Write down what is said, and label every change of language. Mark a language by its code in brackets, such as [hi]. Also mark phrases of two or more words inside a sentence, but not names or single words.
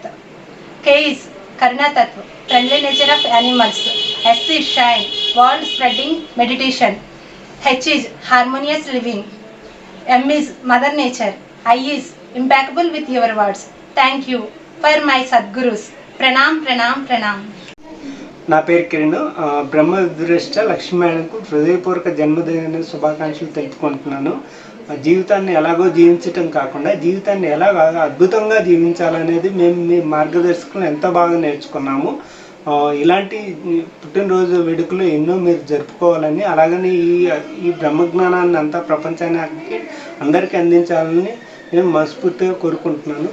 [en] K is [sa] करुणा तत्त्व, [en] friendly nature of animals. S is shine, world spreading meditation. H is harmonious living. M is mother nature. I is impeccable with your words. Thank you for my Sadgurus. [hi] प्रणाम, प्रणाम, प्रणाम. [te] నా పేరు కిరణ్. బ్రహ్మ విద్వేష్ట లక్ష్మీ మేడంకు హృదయపూర్వక జన్మదిన శుభాకాంక్షలు తెలుపుకుంటున్నాను. జీవితాన్ని ఎలాగో జీవించటం కాకుండా జీవితాన్ని ఎలా అద్భుతంగా జీవించాలనేది మేము మీ మార్గదర్శకులు ఎంతో బాగా నేర్చుకున్నాము. ఇలాంటి పుట్టినరోజు వేడుకలు ఎన్నో మీరు జరుపుకోవాలని, అలాగని ఈ బ్రహ్మజ్ఞానాన్ని అంతా ప్రపంచానికి అందరికీ అందించాలని నేను మనస్ఫూర్తిగా కోరుకుంటున్నాను.